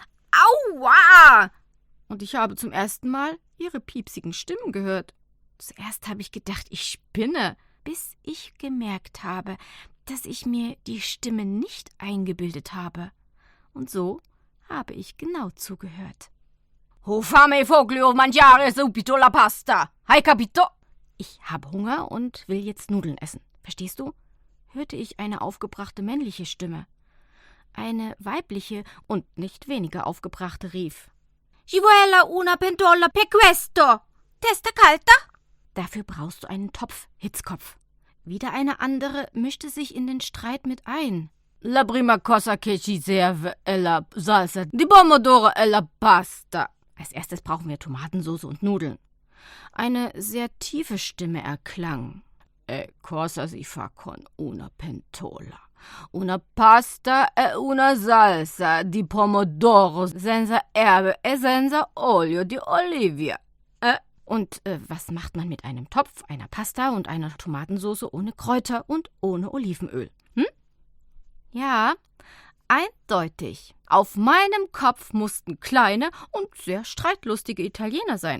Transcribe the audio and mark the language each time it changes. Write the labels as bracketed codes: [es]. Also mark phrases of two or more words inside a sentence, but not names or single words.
[de] Aua! Und ich habe zum ersten Mal ihre piepsigen Stimmen gehört. Zuerst habe ich gedacht, ich spinne, bis ich gemerkt habe, dass ich mir die Stimme nicht eingebildet habe. Und so habe ich genau zugehört. [it] Ho fame foglio mangiare subito la pasta. Hai capito? [de] Ich habe Hunger und will jetzt Nudeln essen. Verstehst du? Hörte ich eine aufgebrachte männliche Stimme. Eine weibliche und nicht weniger aufgebrachte rief: [it] Ci vuole una pentola per questo. Testa calda? [de] Dafür brauchst du einen Topf, Hitzkopf. Wieder eine andere mischte sich in den Streit mit ein. [it] La prima cosa che ci serve è la salsa di pomodoro e la pasta. [de] Als erstes brauchen wir Tomatensauce und Nudeln. Eine sehr tiefe Stimme erklang. [it] Cosa si fa con una pentola? Una pasta e una salsa di pomodoro senza erbe e senza olio di olivia. [de] Und was macht man mit einem Topf, einer Pasta und einer Tomatensauce ohne Kräuter und ohne Olivenöl? Ja, eindeutig. Auf meinem Kopf mussten kleine und sehr streitlustige Italiener sein.